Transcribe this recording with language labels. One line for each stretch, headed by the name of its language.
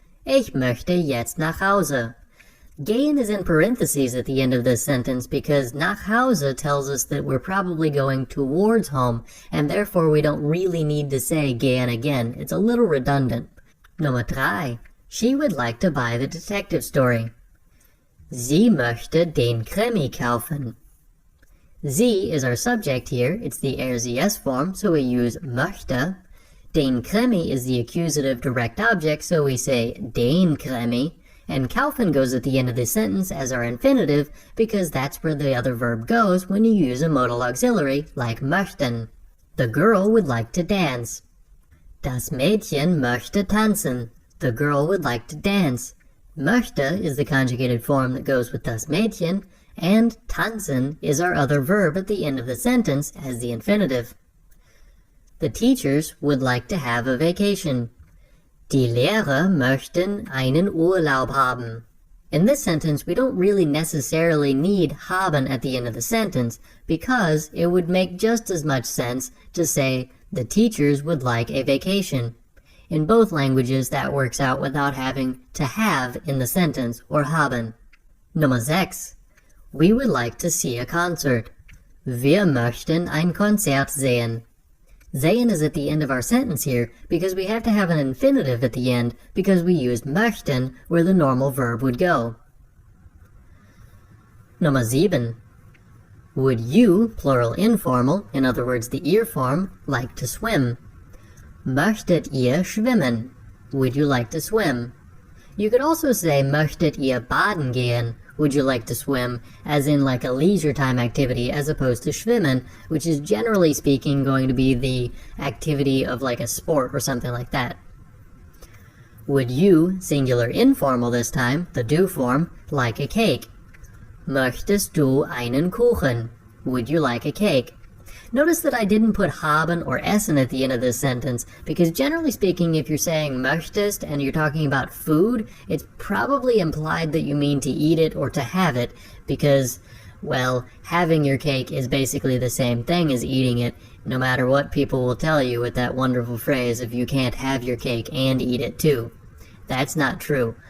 German: Ich möchte jetzt nach Hause.
English: Gehen is in parentheses at the end of this sentence because nach Hause tells us that we're probably going towards home, and therefore we don't really need to say gehen again. It's a little redundant. Nummer 3. She would like to buy the detective story.
German: Sie möchte den Krimi kaufen.
English: Sie is our subject here. It's the RZS form, so we use möchte. Den Krimi is the accusative direct object, so we say den Krimi. And kaufen goes at the end of the sentence as our infinitive because that's where the other verb goes when you use a modal auxiliary like möchten. The girl would like to dance.
German: Das Mädchen möchte tanzen.
English: The girl would like to dance. Möchte is the conjugated form that goes with das Mädchen, and tanzen is our other verb at the end of the sentence as the infinitive. The teachers would like to have a vacation.
German: Die Lehrer möchten einen Urlaub haben.
English: In this sentence, we don't really necessarily need haben at the end of the sentence because it would make just as much sense to say the teachers would like a vacation. In both languages, that works out without having to have in the sentence or haben. Nummer 6. We would like to see a concert.
German: Wir möchten ein Konzert sehen.
English: Sehen is at the end of our sentence here because we have to have an infinitive at the end because we used möchten where the normal verb would go. Nummer 7. Would you, plural informal, in other words the ihr form, like to swim?
German: Möchtet ihr schwimmen?
English: Would you like to swim? You could also say
German: möchtet ihr baden gehen?
English: Would you like to swim, as in like a leisure time activity as opposed to schwimmen, which is generally speaking going to be the activity of like a sport or something like that. Would you, singular informal this time, the du form, like a cake?
German: Möchtest du einen Kuchen?
English: Would you like a cake? Notice that I didn't put haben or essen at the end of this sentence, because generally speaking, if you're saying möchtest and you're talking about food, it's probably implied that you mean to eat it or to have it, because, well, having your cake is basically the same thing as eating it, no matter what people will tell you with that wonderful phrase of you can't have your cake and eat it too. That's not true.